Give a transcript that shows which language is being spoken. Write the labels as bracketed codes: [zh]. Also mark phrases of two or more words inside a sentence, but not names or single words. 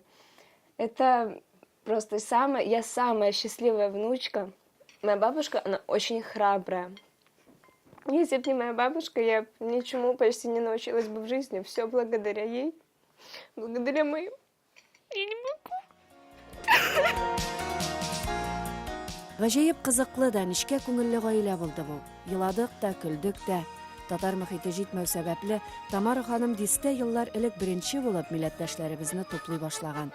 [ru] Это просто я самая счастливая внучка. Моя бабушка, она очень храбрая. Если бы не моя бабушка, я ничему почти не научилась бы в жизни. Все благодаря ей, благодаря моим. Я не могу. [tt] Гаҗәеп кызыклы да, нечкә күңелле гаилә булды бу. Еладык та, көлдек тә. Татар мөхите җитмәү сәбәпле Тамара ханым дистә еллар элек беренче булып милләттәшләребезне туплый башлаган.